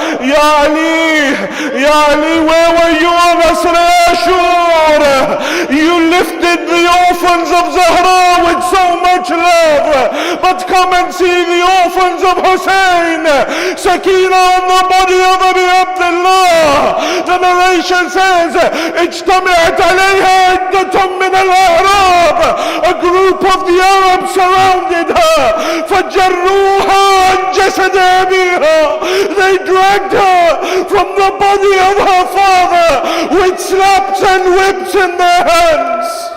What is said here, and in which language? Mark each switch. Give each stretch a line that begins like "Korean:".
English: Ya Ali, where were you on Asra Ashur? You lifted the orphans of Zahra with so much love. But come and see the orphans of Hussein. Sakina on the body of Abi Abdullah.
Arabic: The narration says, اجتمعت عليها عدة من الأعراب.
English: A group of the Arabs surrounded her.
Arabic: فجروها عن جسد أبيها.
English: They dragged her from the body of her father with slaps and whips in their hands.